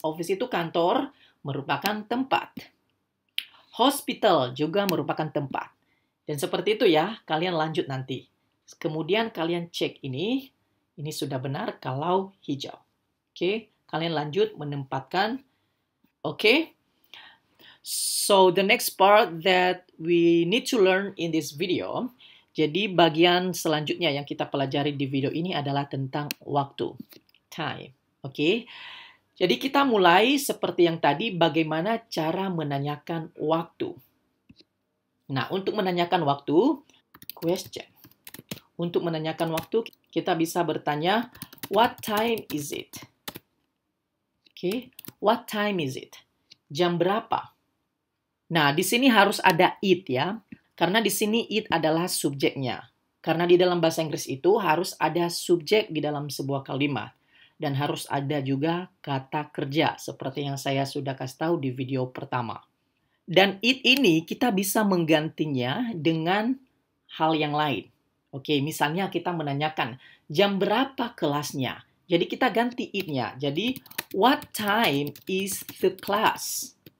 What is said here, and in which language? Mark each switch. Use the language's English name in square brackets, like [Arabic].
[Indonesian] Office itu kantor, merupakan tempat. Hospital juga merupakan tempat. Dan seperti itu ya, kalian lanjut nanti. Kemudian kalian cek ini sudah benar kalau hijau. Oke, kalian lanjut menempatkan. Oke. [English] So the next part that we need to learn in this video. [Indonesian] Jadi bagian selanjutnya yang kita pelajari di video ini adalah tentang waktu. Time. Oke. Jadi kita mulai seperti yang tadi, bagaimana cara menanyakan waktu. Nah, untuk menanyakan waktu, question. Untuk menanyakan waktu, kita bisa bertanya, [English] what time is it? Oke, what time is it? [Indonesian] Jam berapa? Nah, di sini harus ada it ya. Karena di sini it adalah subjeknya. Karena di dalam bahasa Inggris itu harus ada subjek di dalam sebuah kalimat. Dan harus ada juga kata kerja, seperti yang saya sudah kasih tahu di video pertama. Dan it ini kita bisa menggantinya dengan hal yang lain. Oke, misalnya kita menanyakan jam berapa kelasnya. Jadi kita ganti it-nya. [English] Jadi what time is the class?